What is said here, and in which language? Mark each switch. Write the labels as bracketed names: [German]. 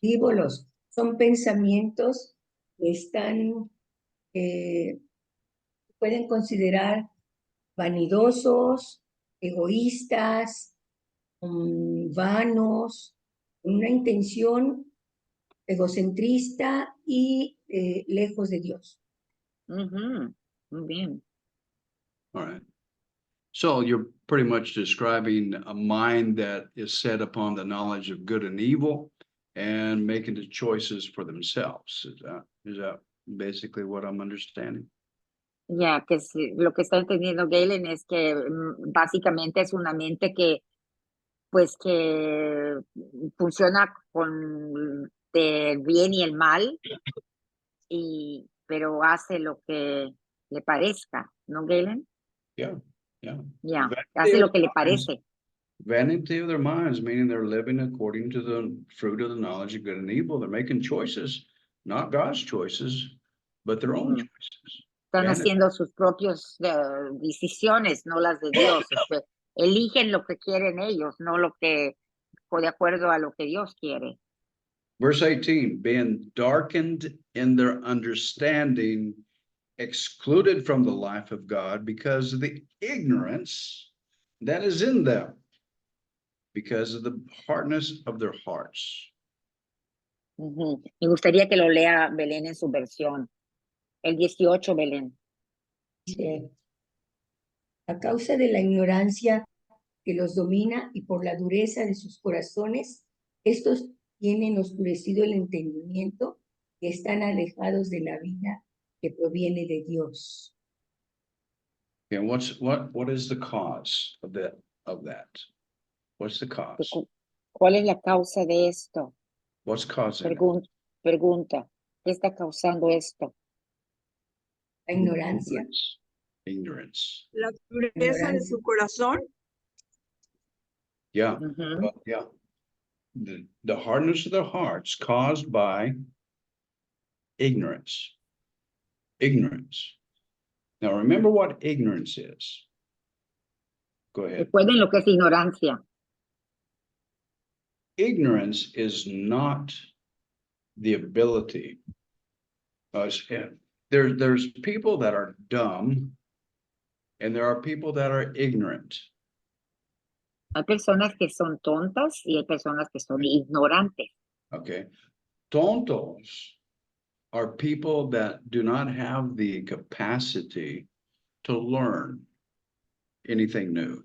[Spanish] Frívolos son pensamientos que pueden considerar vanidosos, egoístas, vanos, una intención egocentrista y lejos de Dios. Muy bien. [English] All right. So you're pretty much describing a mind that is set upon the knowledge of good and evil and making the choices for themselves. Is that basically what I'm understanding? [Spanish] Ya, que lo que está entendiendo Galen es que básicamente es una mente que, pues, que funciona con el bien y el mal, pero hace lo que le parezca, ¿no, Galen? [English] Yeah, yeah. [Spanish] Ya, [English] Vanity [Spanish] hace [English] of [Spanish] lo que le [English] their minds. [Spanish] parece. [English] Vanity of their minds, meaning they're living according to the fruit of the knowledge of good and evil. They're making choices, not God's choices, but their own Ujú. choices. [Spanish] Están [English] Vanity. [Spanish] haciendo sus propias decisiones, no las de Dios. Eligen lo que quieren ellos, no lo que, o de acuerdo a lo que Dios quiere. [English] Verse 18, being darkened in their understanding, excluded from the life of God because of the ignorance that is in them, because of the hardness of their hearts. Ujú. [Spanish] Me gustaría que lo lea Belén en su versión. El 18, Belén. Dice, a causa de la ignorancia que los domina y por la dureza de sus corazones, estos tienen oscurecido el entendimiento y están alejados de la vida que proviene de Dios. [English] Okay, what is the cause of that? What's the cause? [Spanish] ¿Cuál es la causa de esto? [English] What's causing it? [Spanish] Pregunta. ¿Qué está causando esto? La ignorancia. [English] Ignorance. [Spanish] La dureza de su corazón. [English] Yeah, Ujú. yeah. The hardness of their hearts caused by ignorance. Ignorance. Now remember what ignorance is. Go ahead. [Spanish] Recuerden lo que es ignorancia. [English] Ignorance is not the ability. There's people that are dumb and there are people that are ignorant. [Spanish] Hay personas que son tontas y hay personas que son ignorantes. [English] Okay. Tontos are people that do not have the capacity to learn anything new.